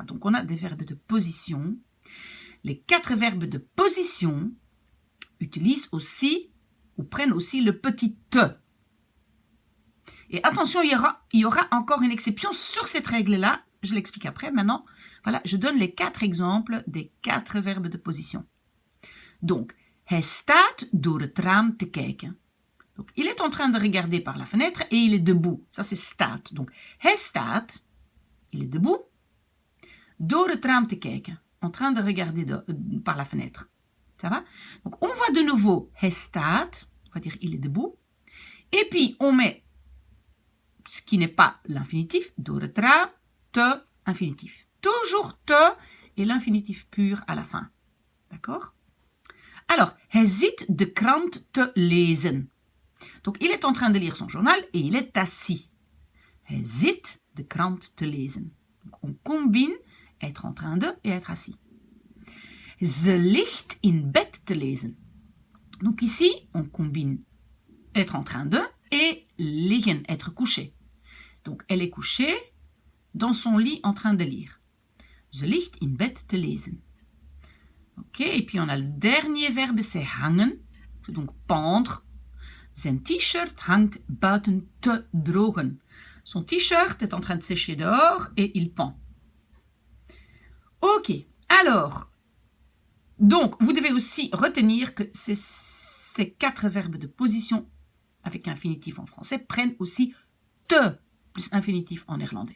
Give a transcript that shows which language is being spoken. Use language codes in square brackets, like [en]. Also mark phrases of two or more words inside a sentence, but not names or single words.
[fr] Donc on a des verbes de position. Les 4 verbes de position utilisent aussi, ou prennent aussi le petit te. Et attention, il y aura encore une exception sur cette règle-là. Je l'explique après. Maintenant, voilà, je donne les 4 exemples des 4 verbes de position. Donc, [nl] hij staat door het raam te kijken. [fr] Donc, il est en train de regarder par la fenêtre et il est debout. Ça, c'est staat. Donc, [nl] hij staat, [fr] il est debout, [nl] door het raam te kijken, [fr] en train de regarder par la fenêtre. Ça va? Donc, on voit de nouveau, [nl] hij staat, [fr] on va dire il est debout, et puis on met ce qui n'est pas l'infinitif, [nl] door het raam, te, [fr] infinitif. Toujours te et l'infinitif pur à la fin. D'accord? Alors, [nl] hij zit de krant te lezen. [fr] Donc, il est en train de lire son journal et il est assis. [nl] Hij zit de krant te lezen. [fr] Donc, on combine être en train de et être assis. [nl] Ze ligt in bed te lezen. [fr] Donc, ici, on combine être en train de et liggen, être couché. Donc, elle est couchée dans son lit en train de lire. [nl] Ze ligt in bed te lezen. [fr] Ok, et puis on a le dernier verbe, c'est hangen, c'est donc pendre. [nl] Zijn t-shirt hangt buiten te drogen. [fr] Son t-shirt est en train de sécher dehors et il pend. Ok, alors, donc vous devez aussi retenir que ces 4 verbes de position avec infinitif en français prennent aussi te plus infinitif en néerlandais.